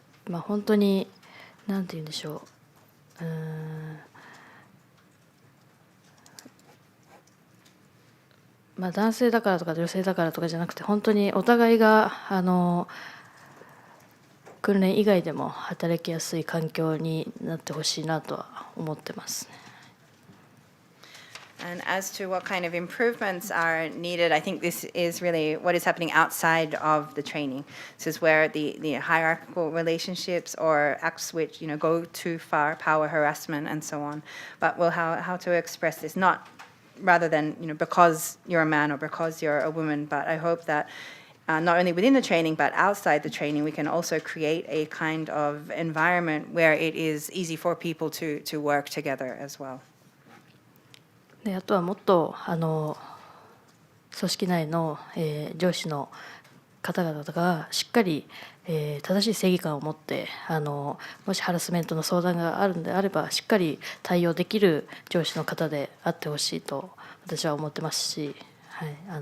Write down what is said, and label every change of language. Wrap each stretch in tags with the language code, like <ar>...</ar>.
<ja>本当に何て言うんでしょう、男性だからとか女性だからとかじゃなくて、本当にお互いが訓練以外でも働きやすい環境になってほしいなとは思ってます。</ja> <en>And as to what kind of improvements are needed, I think this is really what is happening outside of the training. This is where the hierarchical relationships or acts which go too far, power harassment and so on. But how to express this, not rather than because you're a man or because you're a woman. But I hope that not only within the training but outside the training, we can also create a kind of environment where it is easy for people to work together as well.</en> <ja>であとはもっと組織内の、上司の方々がしっかり、正しい正義感を持ってもしハラスメントの相談があるのであればしっかり対応できる上司の方であってほしいと私は思ってますし、はい、</ja>